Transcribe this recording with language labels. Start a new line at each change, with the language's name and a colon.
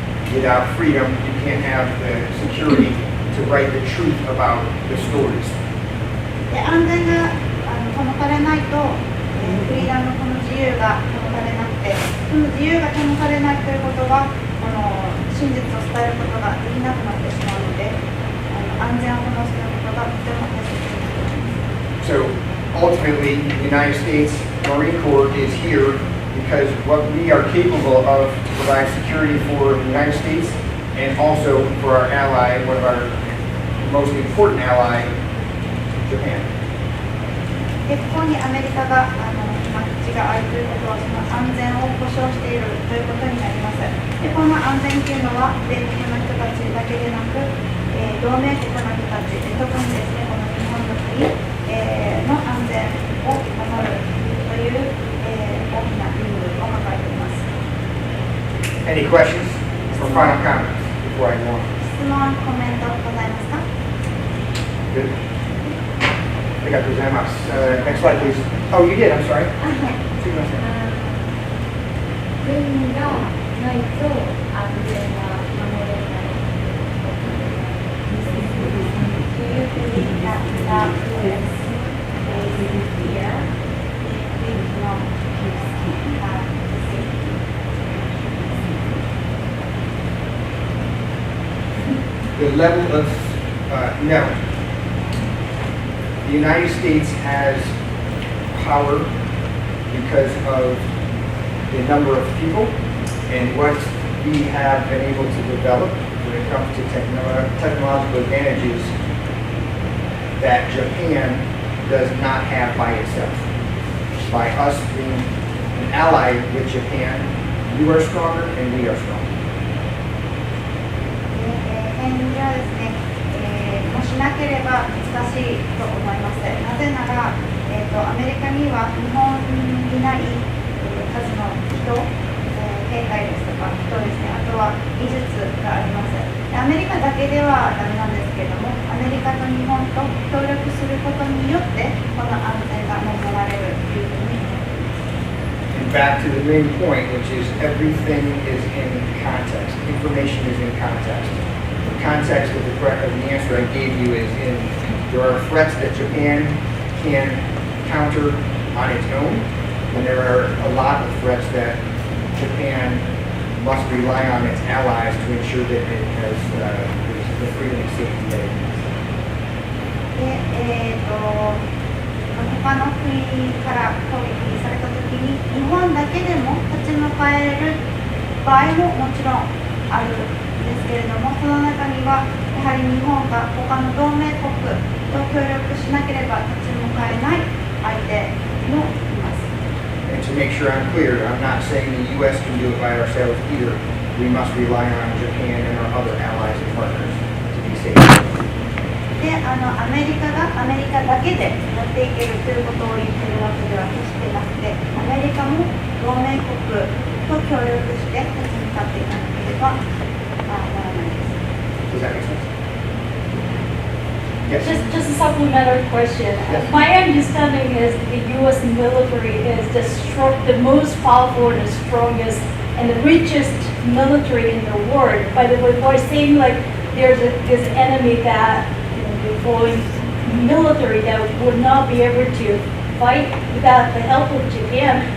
English: Without freedom, you can't have the security to write the truth about the stories.
Japanese: で、安全が保たれないと、フリーダムのこの自由が保たれなくて、その自由が保たれないということは、この真実を伝えることができなくなってしまうので、安全を保つということがとても大切になってきます。
English: So ultimately, the United States Marine Corps is here because what we are capable of to provide security for the United States and also for our ally, one of our most important ally, Japan.
Japanese: で、ここにアメリカが今基地があるということは、その安全を保障しているということになります。で、この安全というのは米国の人たちだけでなく、同盟国の人たち、特にですね、この日本の国、の安全を守るという、大きな義務を抱えています。
English: Any questions or final comments before I go on?
Japanese: 質問、コメントございますか？
English: Good.
Japanese: ありがとうございます。
English: Next slide, please. Oh, you did. I'm sorry.
Japanese: すみません。軍がないと安全は守れない。
English: Do you believe that without US being here, we will not have the safety? The level of no. The United States has power because of the number of people and what we have been able to develop when it comes to technological advantages that Japan does not have by itself. By us being an ally with Japan, you are stronger and we are stronger.
Japanese: 返事はですね、もしなければ難しいと思います。なぜなら、アメリカには日本にない数の人、兵隊ですとか人ですね、あとは技術があります。アメリカだけではダメなんですけれども、アメリカと日本と協力することによってこの安全が守られるというふうに思っています。
English: And back to the main point, which is everything is in context. Information is in context. The context of the answer I gave you is in there are threats that Japan can counter on its own, and there are a lot of threats that Japan must rely on its allies to ensure that it has the freedom and safety that it needs.
Japanese: で、他の国から攻撃されたときに日本だけでも立ち向かえる場合ももちろんあるんですけれども、その中にはやはり日本が他の同盟国と協力しなければ立ち向かえない相手もいます。
English: And to make sure I'm clear, I'm not saying the U.S. can do it by ourselves either. We must rely on Japan and our other allies and partners to be safe.
Japanese: で、アメリカがアメリカだけでやっていけるということを言っているわけでは決してなくて、アメリカも同盟国と協力して立ち向かっていかなければならない。
English: that make sense? Yes. Just a supplementary question. Yes. My understanding is the U.S. military is the most powerful and the strongest and the richest military in the world. But we're saying like there's this enemy that the foreign military that would not be able to fight without the help of Japan.